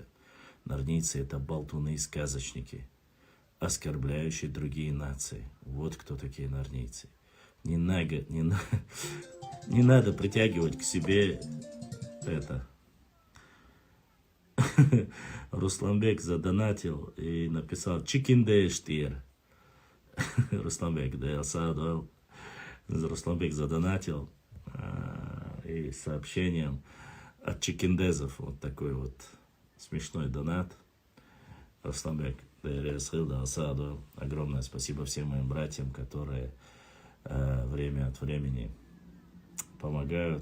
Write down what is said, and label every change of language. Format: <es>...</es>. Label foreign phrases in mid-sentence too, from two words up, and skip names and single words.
<ru>Нординцы это болтуны и сказочники, оскорбляющие другие нации. Вот кто такие нординцы. Не надо притягивать к себе это. Русланбек задонатил и написал «Чикиндештир». Русланбек, да, Саадуэл. Русланбек задонатил и сообщением от чикиндезов. Вот такой вот смешной донат. Русланбек, да, Саадуэл. Огромное спасибо всем моим братьям, которые время от времени помогают.</ru>